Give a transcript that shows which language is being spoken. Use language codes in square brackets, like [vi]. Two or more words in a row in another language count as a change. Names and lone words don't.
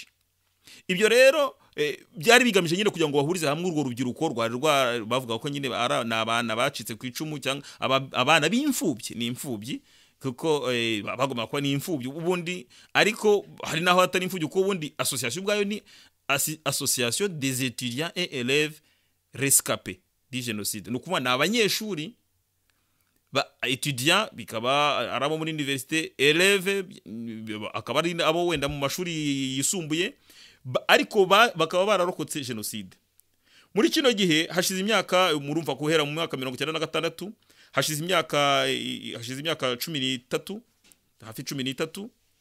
[rw] Ibyo rero byari bigamije nyine kugira ngo bahurize hamwe urwo rubyiruko bavuga ko nyine ni abana bacitse ku icumu, cyangwa abana b'imfubyi, ni imfubyi kuko bagomba kuba ni imfubyi ubundi, ariko hari naho atari imfubyi, kuko ubundi association ubwayo ni Association des étudiants et élèves rescapés du génocide. Ni ukuvuga ni abanyeshuri étudiants bikaba arabo muri université, élèves akaba ari abo wenda mu mashuri yisumbuye, ariko bakaba bararokotse jenoside. Muri kino gihe hashize imyaka, murumva guhera mu mwaka 1996 hashize imyaka 13, hafi 13.